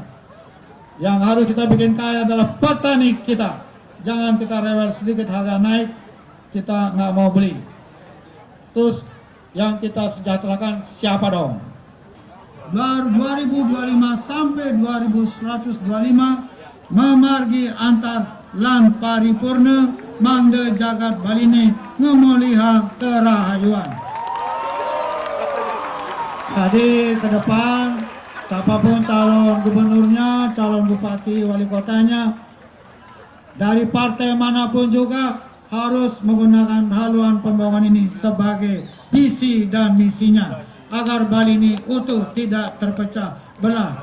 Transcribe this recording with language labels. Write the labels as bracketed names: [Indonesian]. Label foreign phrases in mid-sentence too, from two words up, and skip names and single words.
[Indonesian] Yang harus kita bikin kaya adalah petani kita. Jangan kita rewel sedikit harga naik, kita nggak mau beli. Terus yang kita sejahterakan siapa dong? [Balinese] 2025 sampai 2125 memargi antar lan paripurna mangde jagat Balini ngemoliha kerahayuan. [Indonesian] Jadi ke depan siapapun calon gubernurnya, calon bupati, wali kotanya, dari partai manapun juga harus menggunakan haluan pembangunan ini sebagai visi dan misinya agar Bali ini utuh, tidak terpecah belah.